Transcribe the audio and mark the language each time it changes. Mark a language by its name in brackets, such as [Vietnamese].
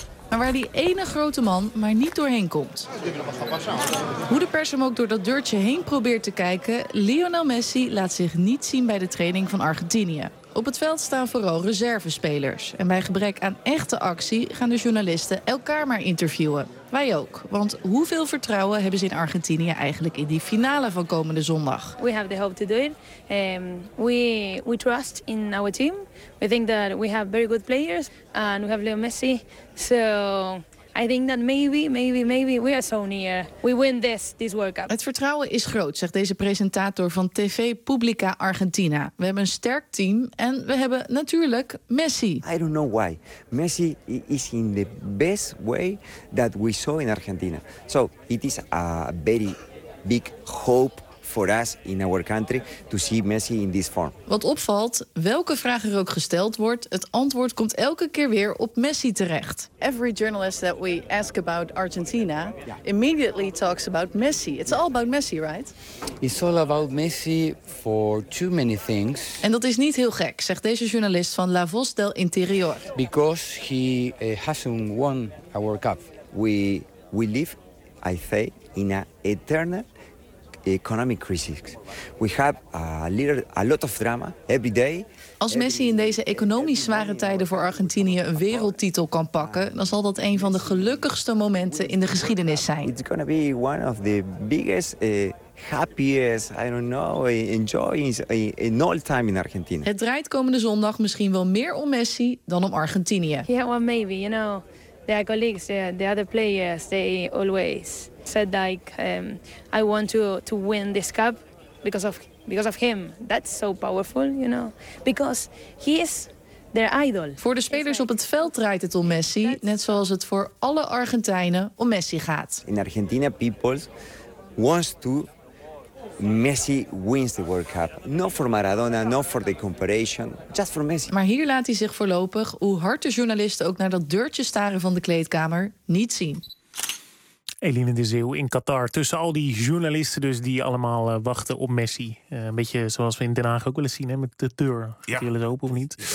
[Dutch] Maar waar die ene grote man maar niet doorheen komt. Hoe de pers hem ook door dat deurtje heen probeert te kijken, Lionel Messi laat zich niet zien bij de training van Argentinië. Op het veld staan vooral reservespelers. En bij gebrek aan echte actie gaan de journalisten elkaar maar interviewen. Wij ook. Want hoeveel vertrouwen hebben ze in Argentinië eigenlijk in die finale van komende zondag? [English] We have the hope to do it. We trust in our team. We think that we have very good players. And we have Leo Messi. So I think that maybe we are so near. We win this World Cup. [Dutch] Het vertrouwen is groot, zegt deze presentator van TV Publica Argentina. We hebben een sterk team en we hebben natuurlijk Messi. [English] I don't know why. Messi is in the best way that we saw in Argentina. So it is a very big hope for us in our country to see Messi in this form. [Dutch] Wat opvalt, welke vraag er ook gesteld wordt, het antwoord komt elke keer weer op Messi terecht. [English] Every journalist that we ask about Argentina immediately talks about Messi. It's all about Messi, right? It's all about Messi for too many things. [Dutch] En dat is niet heel gek, zegt deze journalist van La Voz del Interior. [English] Because he hasn't won a World Cup. We live, I say, in an eternal economic crisis. We have a lot of drama every day. [Dutch] Als Messi in deze economisch zware tijden voor Argentinië een wereldtitel kan pakken, dan zal dat een van de gelukkigste momenten in de geschiedenis zijn. [English] It's gonna be one of the biggest happiest, I don't know, enjoying in all time in Argentina. [Dutch] Het draait komende zondag misschien wel meer om Messi dan om Argentinië. [English] Yeah, well, maybe, you know, their colleagues, the other players, they always said like I want to win this cup because of him. That's so powerful, you know, because he is their idol. [Dutch] Voor de spelers op het veld draait het om Messi, net zoals het voor alle Argentijnen om Messi gaat. [English] In Argentina, people wants to Messi wins the World Cup. Not for Maradona, not for the comparison, just for Messi. [Dutch] Maar hier laat hij zich voorlopig, hoe hard de journalisten ook naar dat deurtje staren van de kleedkamer, niet zien. Eline de Zeeuw in Qatar. Tussen al die journalisten dus die allemaal wachten op Messi. Een beetje zoals we in Den Haag ook willen zien, hè, met de deur. Gaat die wel eens open of niet?